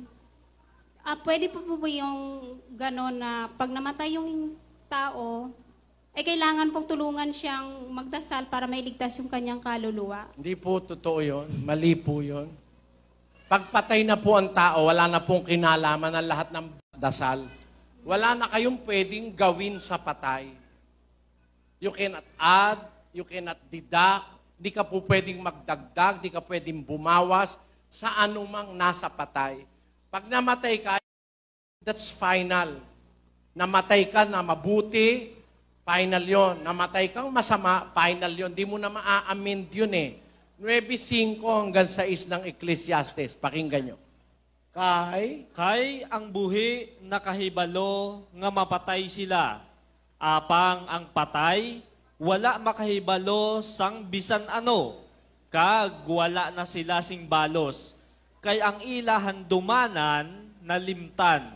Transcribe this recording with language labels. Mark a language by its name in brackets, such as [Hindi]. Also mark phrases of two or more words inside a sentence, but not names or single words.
[Filipino] Pwede po po yung gano'n na pag namatay yung tao, kailangan pong tulungan siyang magdasal para mailigtas yung kanyang kaluluwa. Hindi po totoo yun. Mali po yun. Pagpatay na po ang tao, wala na pong kinalaman ng lahat ng dasal. Wala na kayong pwedeng gawin sa patay. [English] You cannot add, you cannot deduct, [Filipino] di ka po pwedeng magdagdag, di ka pwedeng bumawas sa anumang nasa patay. Pag namatay ka, [English] that's final. [Filipino] Namatay ka na mabuti, final yon. Namatay kang masama, final yon. Di mo na maa-amend yun eh. 9:5 hanggang 6 ng Ecclesiastes. Pakinggan nyo. [Hiligaynon] Kay ang buhi nakahibalo nga mapatay sila. Apang ang patay, wala makahibalo sang bisan ano. Kag wala na sila sing balos. Kay ang ilahan dumanan na limtan.